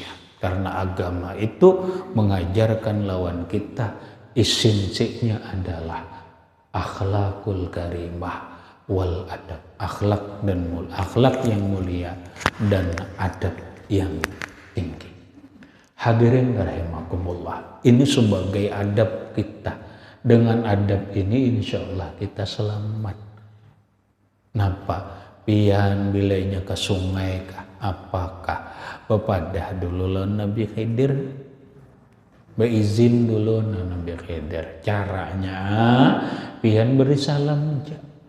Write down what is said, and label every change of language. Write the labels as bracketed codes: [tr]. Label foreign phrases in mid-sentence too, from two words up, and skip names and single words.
[id] Karena agama itu mengajarkan lawan kita esensinya adalah [ar] akhlakul karimah wal adab, [id] akhlak yang mulia dan adab yang tinggi. [ar] Hadirin rahimakumullah, [id] ini sebagai adab kita. Dengan adab ini [ar] insya Allah [id] kita selamat. [bjn] Napa? Pian bilainya ke sungai kah? Apakah bepadah dulu lawan Nabi Khidir? Beizin dulu Nabi Khidir. Caranya pian beri salam aja.